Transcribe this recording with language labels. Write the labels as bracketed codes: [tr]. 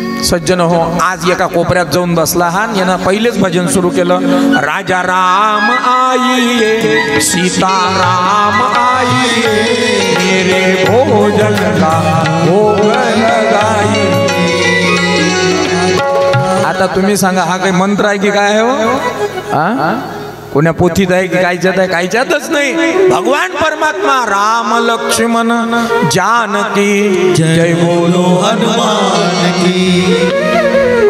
[mr] सज्जन हो आज एका कोपऱ्यात जाऊन बसला हा. यानं पहिलेच भजन सुरू केलं. [hi] राजा राम आईये सीता राम आईये मेरे भोजन का भोग लगाई. [mr] आता तुम्ही सांगा हा काही मंत्र आहे की काय हो? हा कोण्या पोथीत आहे की कायच्यात आहे? कायच्यातच नाही. भगवान परमात्मा राम लक्ष्मण जानकी [hi] जय बोलो हनुमान की.